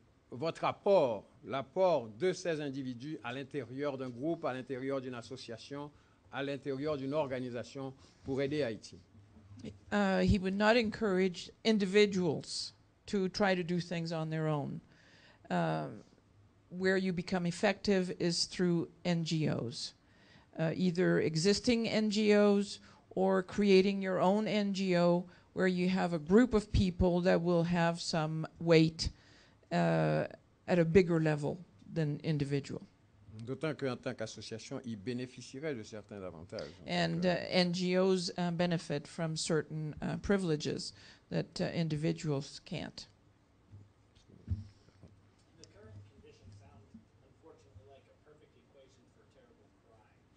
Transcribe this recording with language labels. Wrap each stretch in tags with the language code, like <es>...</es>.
<fr>votre l'apport de ces individus à l'intérieur d'un groupe, à l'intérieur d'une association, à l'intérieur d'une organisation pour aider Haïti.</fr> <en>He would not encourage individuals to try to do things on their own. Where you become effective is through NGOs, either existing NGOs or creating your own NGO where you have a group of people that will have some weight at a bigger level than individual.</en> <fr>D'autant qu'en tant qu'association, ils bénéficieraient de certains avantages.</fr> <en>And NGOs benefit from certain privileges that individuals can't. The current conditions sound, unfortunately, like a perfect equation for terrible crime.</en>